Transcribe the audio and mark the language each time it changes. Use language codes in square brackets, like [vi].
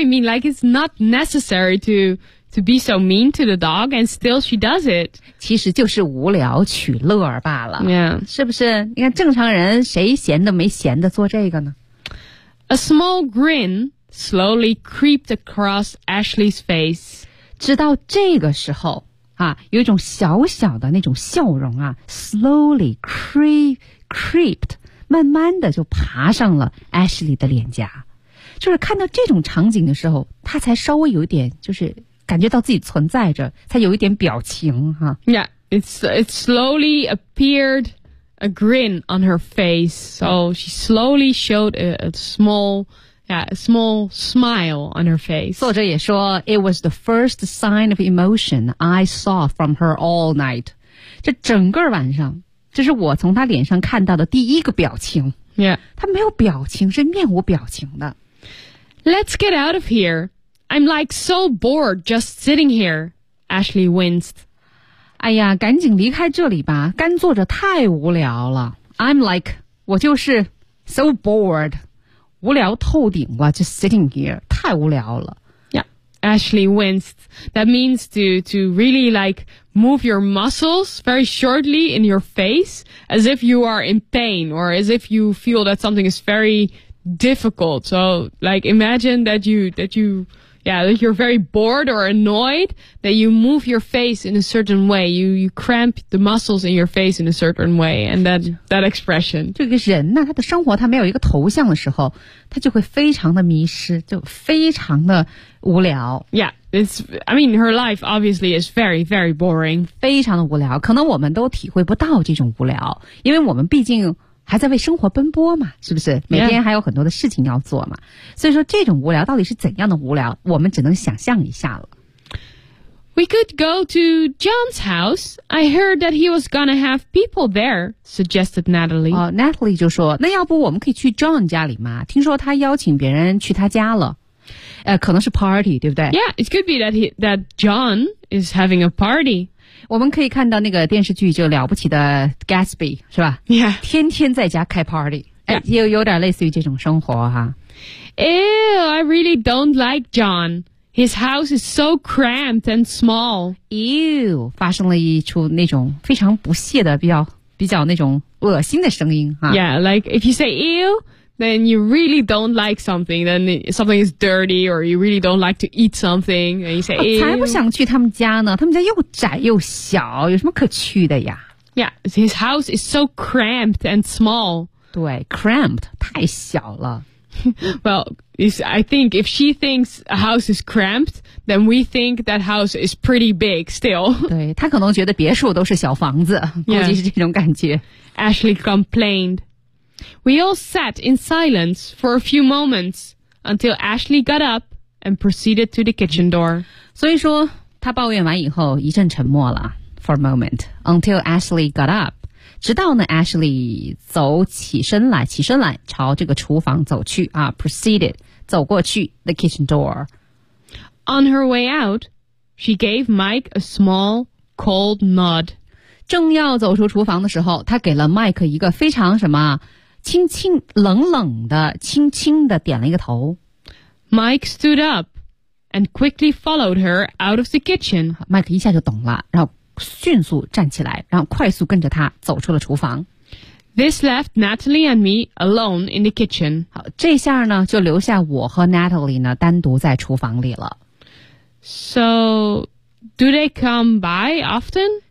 [en] Like it's not necessary to be so mean to the dog, and still she does it. [zh] 其实就是无聊取乐罢了。 [en] Yeah. [zh] 是不是？你看正常人谁闲的没闲的做这个呢 [en] ？A small grin slowly creeped across Ashley's face. [zh] 直到这个时候。啊，有一种小小的那种笑容啊 ， [en] slowly creeped， [zh] 慢慢的就爬上了 Ashley 的脸颊。就是看到这种场景的时候，他才稍微有一点，就是感觉到自己存在着，才有一点表情哈、啊。 [en] Yeah, it slowly appeared a grin on her face, so she slowly showed a small smile on her face. [zh] 作者也说 [en] ,it was the first sign of emotion I saw from her all night. [zh] 这整个晚上这是我从她脸上看到的第一个表情。 [en] Yeah. [zh] 她没有表情是面无表情的。 [en] Let's get out of here. I'm like so bored just sitting here. Ashley winced. [zh] 哎呀赶紧离开这里吧干坐着太无聊了。 [en] I'm like, [zh] 我就是 [en] so bored. [zh] 无聊透顶了 [en] just sitting here, [zh] 太无聊了。 [en] Yeah, Ashley winced. That means to really like move your muscles very shortly in your face as if you are in pain or as if you feel that something is very difficult. So like imagine that you're very bored or annoyed that you move your face in a certain way. You cramp the muscles in your face in a certain way. And that expression. [zh] 这个人呢、啊、他的生活他没有一个头像的时候他就会非常的迷失就非常的无聊。 [en] Yeah, her life obviously is very, very boring. [zh] 非常的无聊可能我们都体会不到这种无聊因为我们毕竟还在为生活奔波嘛是不是每天还有很多的事情要做嘛、 [en] yeah. [zh] 所以说这种无聊到底是怎样的无聊我们只能想象一下了。 [en] We could go to John's house. I heard that he was gonna have people there, suggested Natalie.、 [zh] Natalie 就说那要不我们可以去 John 家里吗听说他邀请别人去他家了。可能是 party, 对不对 [en] Yeah, it could be that John is having a party. [zh] 我们可以看到那个电视剧就了不起的 Gatsby 是吧 [en] Yeah. [zh] 天天在家开 party、 [en] yeah. [zh] 有点类似于这种生活哈 [en] Ew, I really don't like John His house is so cramped and small [zh] Ew, 发生了一出那种非常不屑的比较那种恶心的声音哈 [en] Yeah, like if you say ew Then you really don't like something Then something is dirty Or you really don't like to eat something And you say [zh] 我才不想去他们家呢他们家又窄又小有什么可去的呀 [en] Yeah, his house is so cramped and small [zh] 对 cramped 太小了 [en] Well, I think if she thinks a house is cramped Then we think that house is pretty big still [zh] 对她可能觉得别墅都是小房子估计是这种感觉、 [en] yeah. Ashley complainedWe all sat in silence for a few moments until Ashley got up and proceeded to the kitchen door. [zh] 所以说他抱怨完以后一阵沉默了 [en] for a moment until Ashley got up. [zh] 直到呢 Ashley 起身来朝这个厨房走去啊 proceeded 走过去 [en] the kitchen door. On her way out, she gave Mike a small cold nod. [zh] 正要走出厨房的时候他给了 Mike 一个非常什么轻轻冷冷的轻轻的点了一个头 [en] Mike stood up and quickly followed her out of the kitchen [zh] Mike 一下就懂了然后迅速站起来，然后快速跟着他走出了厨房。 [en] This left Natalie and me alone in the kitchen. [zh] 好，这下呢，就留下我和 Natalie 呢，单独在厨房里了。 [en] So, do they come by often?